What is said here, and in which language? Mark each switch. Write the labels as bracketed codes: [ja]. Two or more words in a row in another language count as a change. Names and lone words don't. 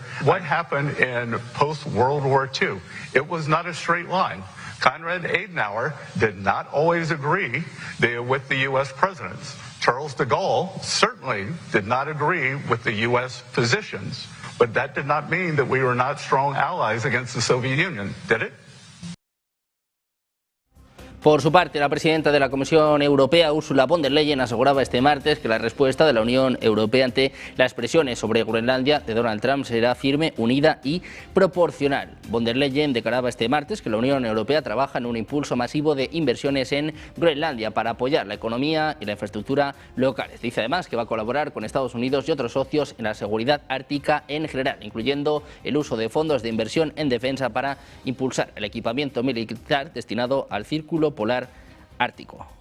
[en] What happened in post-World War II? It was not a straight line. Konrad Adenauer did not always agree with the U.S. presidents. Charles de Gaulle certainly did not agree with the U.S. positions, but that did not mean that we were not strong allies against the Soviet Union, did it? [es] Por su parte, la presidenta de la Comisión Europea, Ursula von der Leyen, aseguraba este martes que la respuesta de la Unión Europea ante las presiones sobre Groenlandia de Donald Trump será firme, unida y proporcional. Von der Leyen declaraba este martes que la Unión Europea trabaja en un impulso masivo de inversiones en Groenlandia para apoyar la economía y la infraestructura locales. Dice además que va a colaborar con Estados Unidos y otros socios en la seguridad ártica en general, incluyendo el uso de fondos de inversión en defensa para impulsar el equipamiento militar destinado al Círculo Polar Ártico.